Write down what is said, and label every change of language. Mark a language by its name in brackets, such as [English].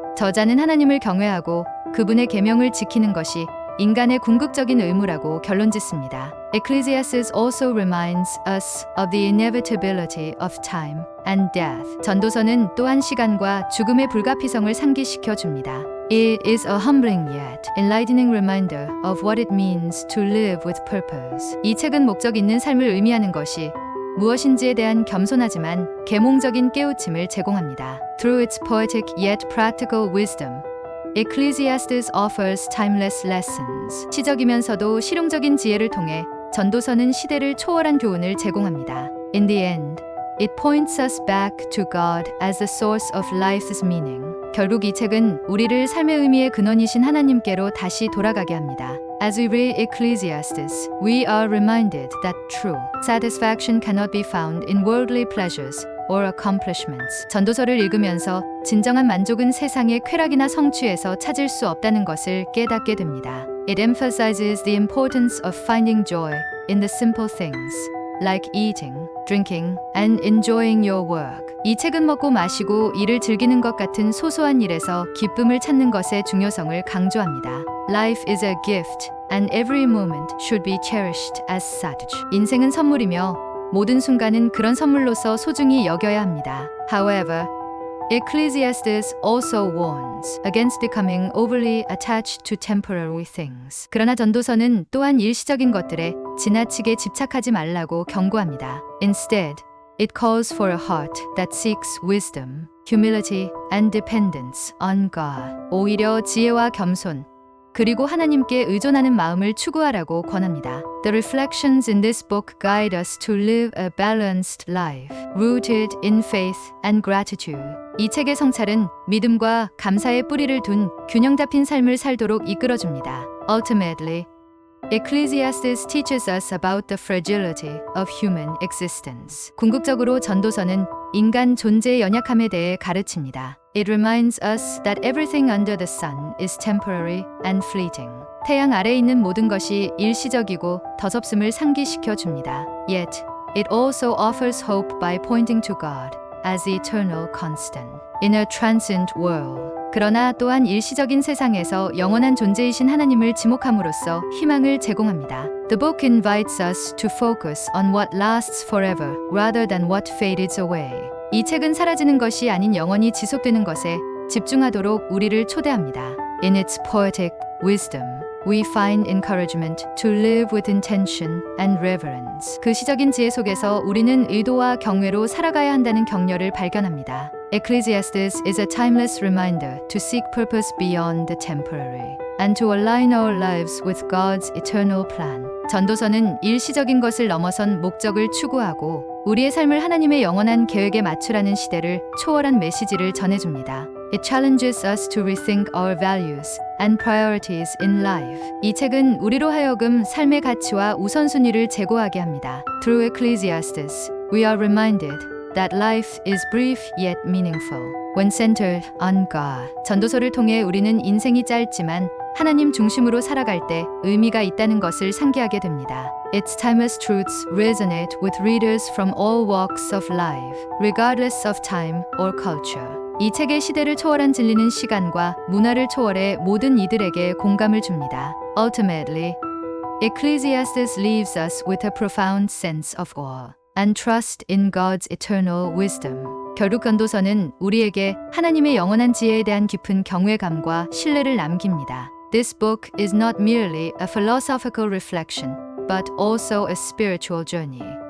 [Korean] 저자는 하나님을 경외하고 그분의 계명을 지키는 것이 인간의 궁극적인 의무라고 결론짓습니다. [English] Ecclesiastes also reminds us of the inevitability of time and death. [Korean] 전도서는 또한 시간과 죽음의 불가피성을 상기시켜 줍니다. [English] It is a humbling yet enlightening reminder of what it means to live with purpose. [Korean] 이 책은 목적 있는 삶을 의미하는 것이 무엇인지에 대한 겸손하지만 계몽적인 깨우침을 제공합니다. [English] Through its poetic yet practical wisdom, Ecclesiastes offers timeless lessons. [Korean] 시적이면서도 실용적인 지혜를 통해 전도서는 시대를 초월한 교훈을 제공합니다. [English] In the end, it points us back to God as the source of life's meaning. [Korean] 결국 이 책은 우리를 삶의 의미의 근원이신 하나님께로 다시 돌아가게 합니다. [English] As we read Ecclesiastes, we are reminded that true satisfaction cannot be found in worldly pleasures or accomplishments. [Korean] 전도서를 읽으면서 진정한 만족은 세상의 쾌락이나 성취에서 찾을 수 없다는 것을 깨닫게 됩니다. [English] It emphasizes the importance of finding joy in the simple things, like eating, drinking, and enjoying your work. [Korean] 이 책은 먹고 마시고 일을 즐기는 것 같은 소소한 일에서 기쁨을 찾는 것의 중요성을 강조합니다. [English] Life is a gift, and every moment should be cherished as such. [Korean] 인생은 선물이며 모든 순간은 그런 선물로서 소중히 여겨야 합니다. [English] However, Ecclesiastes also warns against becoming overly attached to temporary things. [Korean] 그러나 전도서는 또한 일시적인 것들에 지나치게 집착하지 말라고 경고합니다. [English] Instead, it calls for a heart that seeks wisdom, humility, and dependence on God. [Korean] 오히려 지혜와 겸손, 그리고 하나님께 의존하는 마음을 추구하라고 권합니다. [English] The reflections in this book guide us to live a balanced life, rooted in faith and gratitude. [Korean] 이 책의 성찰은 믿음과 감사의 뿌리를 둔 균형 잡힌 삶을 살도록 이끌어줍니다. [English] Ultimately, Ecclesiastes teaches us about the fragility of human existence. [Korean] 궁극적으로 전도서는 인간 존재의 연약함에 대해 가르칩니다. [English] It reminds us that everything under the sun is temporary and fleeting. [Korean] 태양 아래에 있는 모든 것이 일시적이고 더섭음을 상기시켜 줍니다. [English] Yet, it also offers hope by pointing to God as the eternal constant in a transient world. [Korean] 그러나 또한 일시적인 세상에서 영원한 존재이신 하나님을 지목함으로써 희망을 제공합니다. [English] The book invites us to focus on what lasts forever rather than what fades away. [Korean] 이 책은 사라지는 것이 아닌 영원히 지속되는 것에 집중하도록 우리를 초대합니다. [English] In its poetic wisdom, we find encouragement to live with intention and reverence. [Korean] 그 시적인 지혜 속에서 우리는 의도와 경외로 살아가야 한다는 격려를 발견합니다. [English] Ecclesiastes is a timeless reminder to seek purpose beyond the temporary and to align our lives with God's eternal plan. [Korean] 전도서는 일시적인 것을 넘어선 목적을 추구하고 우리의 삶을 하나님의 영원한 계획에 맞추라는 시대를 초월한 메시지를 전해줍니다. [English] It challenges us to rethink our values and priorities in life. [Korean] 이 책은 우리로 하여금 삶의 가치와 우선순위를 재고하게 합니다. [English] Through Ecclesiastes, we are reminded that life is brief yet meaningful when centered on God. [Korean] 전도서를 통해 우리는 인생이 짧지만 하나님 중심으로 살아갈 때 의미가 있다는 것을 상기하게 됩니다. [English] Its timeless truths resonate with readers from all walks of life, regardless of time or culture. [Korean] 이 책의 시대를 초월한 진리는 시간과 문화를 초월해 모든 이들에게 공감을 줍니다. [English] Ultimately, Ecclesiastes leaves us with a profound sense of awe and trust in God's eternal wisdom. [Korean] 결국 전도서는 우리에게 하나님의 영원한 지혜에 대한 깊은 경외감과 신뢰를 남깁니다. [English] This book is not merely a philosophical reflection, but also a spiritual journey.